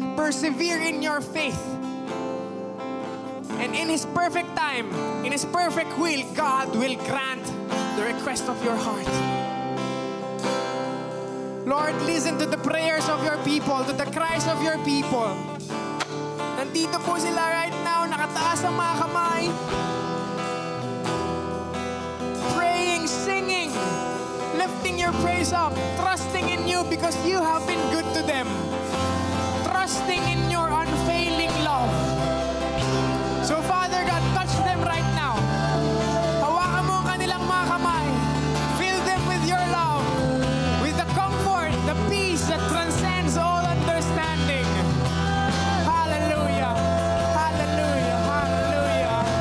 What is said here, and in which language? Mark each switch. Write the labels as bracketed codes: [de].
[en] Persevere in your faith. And in His perfect time, in His perfect will, God will grant the request of your heart. Lord, listen to the prayers of your people, to the cries of your people. [tl] Nandito po sila right now, nakataas ang mga kamay. [en] Praying, singing, lifting your praise up, trusting in you because you have been good to them. Trusting in your unfailing love. So Father God, touch them right now. [tl] Hawakan mo ang kanilang mga kamay. [en] Fill them with your love, with the comfort, the peace that transcends all understanding. Hallelujah. Hallelujah. Hallelujah.